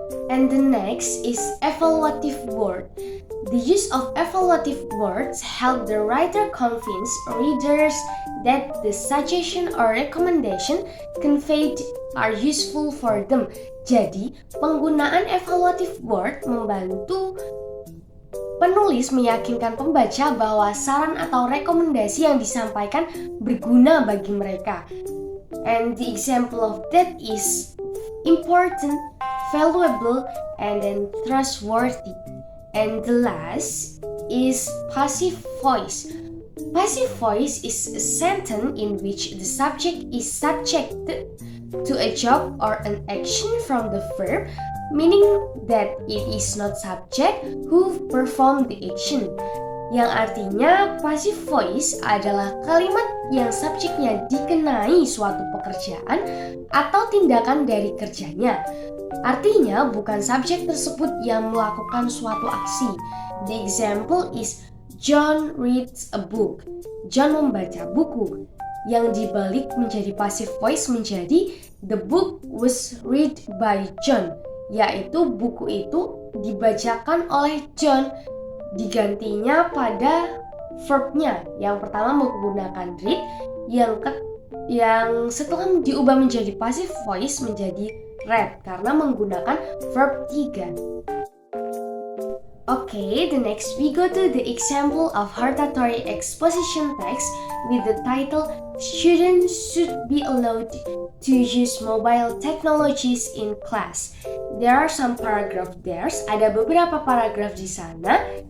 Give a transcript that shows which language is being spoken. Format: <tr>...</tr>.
<en>And the next is evaluative word. The use of evaluative words help the writer convince readers that the suggestion or recommendation conveyed are useful for them.</en> <id>Jadi, penggunaan evaluative word membantu penulis meyakinkan pembaca bahwa saran atau rekomendasi yang disampaikan berguna bagi mereka.</id> <en>And the example of that is important, valuable, and then trustworthy. And the last is passive voice. Passive voice is a sentence in which the subject is subjected to a job or an action from the verb, meaning that it is not subject who perform the action.</en> <id>Yang artinya passive voice adalah kalimat yang subjeknya dikenai suatu pekerjaan atau tindakan dari kerjanya. Artinya bukan subjek tersebut yang melakukan suatu aksi.</id> <en>The example is John reads a book.</en> <id>John membaca buku. Yang dibalik menjadi passive voice menjadi</id> <en>the book was read by John,</en> <id>yaitu buku itu dibacakan oleh John. Digantinya pada verbnya. Yang pertama menggunakan read, yang setelah diubah menjadi passive voice menjadi read karena menggunakan verb 3.</id> <en>Okay, the next we go to the example of hortatory exposition text with the title Students should be allowed to use mobile technologies in class. There are some paragraph there.</en> <id>Ada beberapa paragraf di sana.</id>